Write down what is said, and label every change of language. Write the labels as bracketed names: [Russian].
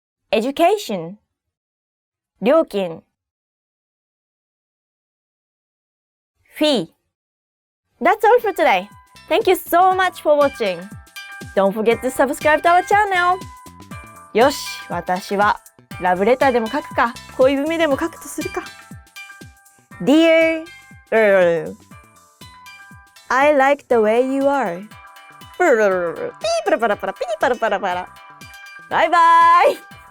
[English] education. 料金。 fee. That's all for today. Thank you so much for watching. Don't forget to subscribe to our channel. [Japanese] よし、私はラブレターでも書くか、恋文でも書くとするか。 [English] Dear Earl, I like the way you are. [Japanese] ピーパラパラパラ、ピーパラパラパラ。バイバイ